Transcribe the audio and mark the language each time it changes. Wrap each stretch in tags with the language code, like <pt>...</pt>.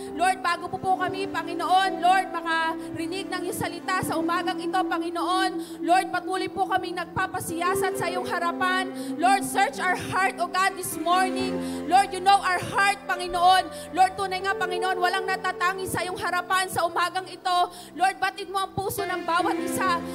<tl>Lord, bago po kami, Panginoon, Lord, makarinig ng iyong salita sa umagang ito, Panginoon. Lord, patuloy po kami nagpapasiyasat sa iyong harapan.</tl> <en>Lord, search our heart, oh God, this morning. Lord, You know our heart, Panginoon.</en> <tl>Lord, tunay nga, Panginoon, walang natatangi sa iyong harapan sa umagang ito. Lord, batid mo ang puso ng bawat isa.</tl>